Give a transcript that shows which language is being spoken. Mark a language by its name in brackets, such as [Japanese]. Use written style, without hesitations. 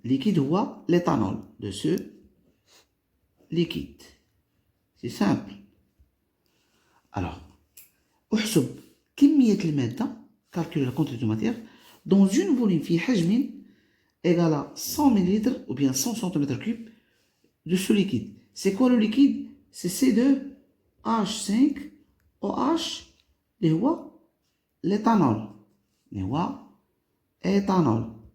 [French] Liquide ou l'éthanol de ce liquide. C'est simple. Alors, [Arabic] احسب كمية المادة. [French] Calculer la quantité de matière dans une volume [Arabic] في حجم [French] égale à 100 millilitres ou bien 100 cm3 de ce liquide. C'est quoi le liquide? C'est C2H5OH [Arabic] اللي هو [French] l'éthanol. Éthanol.